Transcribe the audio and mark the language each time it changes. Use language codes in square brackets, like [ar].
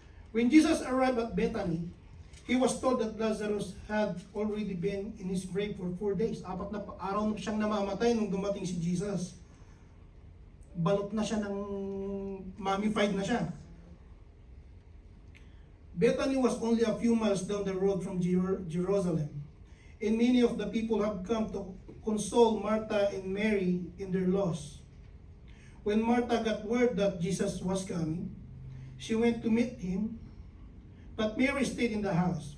[en] When Jesus arrived at Bethany, he was told that Lazarus had already been in his grave for 4 days. [tl] 4 na araw na siyang namamatay nung dumating si Jesus. Balot na siya ng mummified na siya. [en] Bethany was only a few miles down the road from Jerusalem, and many of the people had come to console Martha and Mary in their loss. When Martha got word that Jesus was coming, She went to meet him, but Mary stayed in the house.